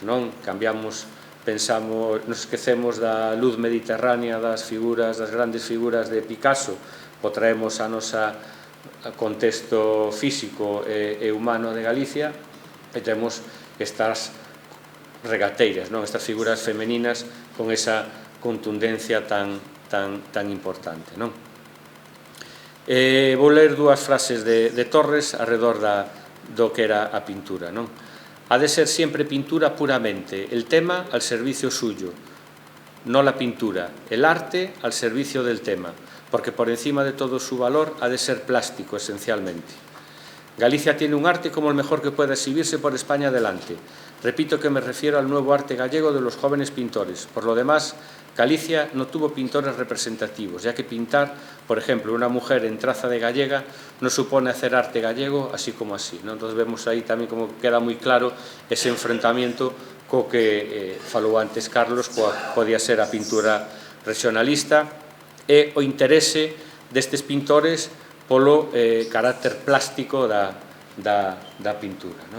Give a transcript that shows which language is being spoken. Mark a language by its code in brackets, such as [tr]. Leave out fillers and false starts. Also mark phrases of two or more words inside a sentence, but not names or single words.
[gl] Pensamos, nos esquecemos da luz mediterránea das grandes figuras de Picasso, o traemos a nosa contexto físico e humano de Galicia, e temos estas regateiras, non? Estas figuras femeninas con esa contundencia tan importante, non? Vou ler dúas frases de Torres arredor do que era a pintura, non? [es] Ha de ser siempre pintura puramente, el tema al servicio suyo, no la pintura, el arte al servicio del tema, porque por encima de todo su valor ha de ser plástico esencialmente. Galicia tiene un arte como el mejor que pueda exhibirse por España adelante. Repito que me refiero al nuevo arte gallego de los jóvenes pintores. Por lo demás, Galicia no tuvo pintores representativos, ya que pintar, por ejemplo, una mujer en traza de gallega no supone hacer arte gallego así como así, ¿no? [gl] Entonces vemos aí tamén como queda moi claro ese enfrentamiento co que falou antes Carlos, podía ser a pintura regionalista e o interese destes pintores polo carácter plástico da pintura, non?